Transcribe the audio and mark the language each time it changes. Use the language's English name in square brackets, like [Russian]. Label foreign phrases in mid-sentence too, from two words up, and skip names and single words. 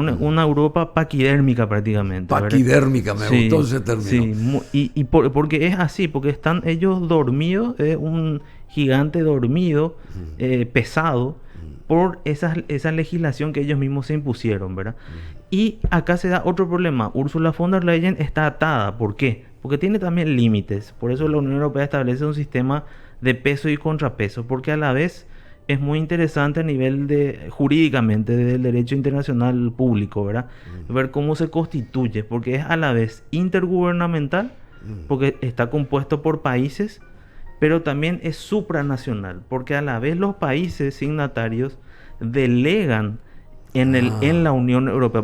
[Spanish] Una Europa paquidérmica prácticamente. Paquidérmica, me gustó ese término. Sí, porque es así, porque están ellos dormidos, un gigante dormido, pesado, por esa legislación que ellos mismos se impusieron, ¿verdad? Y acá se da otro problema. Ursula von der Leyen está atada. ¿Por qué? Porque tiene también límites. Por eso la Unión Europea establece un sistema de peso y contrapeso, porque a la vez es muy interesante a nivel jurídicamente del derecho internacional público, ¿verdad? Ver cómo se constituye, porque es a la vez intergubernamental, porque está compuesto por países, pero también es supranacional, porque a la vez los países signatarios delegan en la Unión Europea.